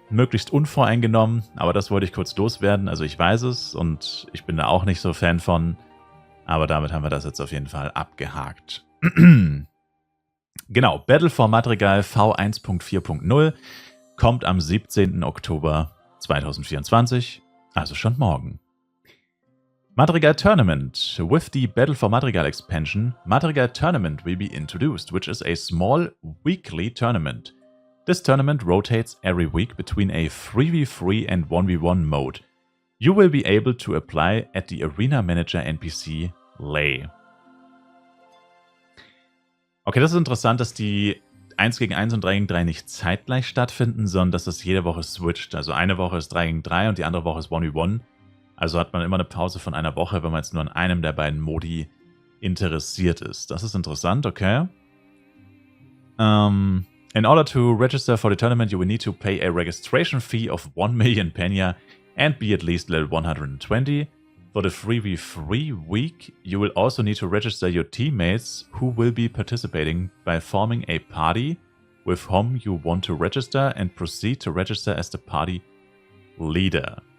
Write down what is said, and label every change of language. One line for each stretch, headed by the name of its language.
German: Möglichst unvoreingenommen, aber das wollte ich kurz loswerden. Also ich weiß es und ich bin da auch nicht so Fan von. Aber damit haben wir das jetzt auf jeden Fall abgehakt. Genau, Battle for Madrigal V1.4.0 kommt am 17. Oktober 2024, also schon morgen.
English: Madrigal Tournament. With the Battle for Madrigal expansion, Madrigal Tournament will be introduced, which is a small weekly tournament. This tournament rotates every week between a 3v3 and 1v1 mode. You will be able to apply at the Arena Manager NPC Lay.
German: Okay, das ist interessant, dass die 1 gegen 1 und 3 gegen 3 nicht zeitgleich stattfinden, sondern dass das jede Woche switcht. Also eine Woche ist 3 gegen 3 und die andere Woche ist 1v1. Also hat man immer eine Pause von einer Woche, wenn man jetzt nur an einem der beiden Modi interessiert ist. Das ist interessant, okay.
English: In order to register for the tournament, you will need to pay a registration fee of 1 million Penya and be at least level 120. For the 3v3 week, you will also need to register your teammates who will be participating by forming a party with whom you want to register and proceed to register as the party leader.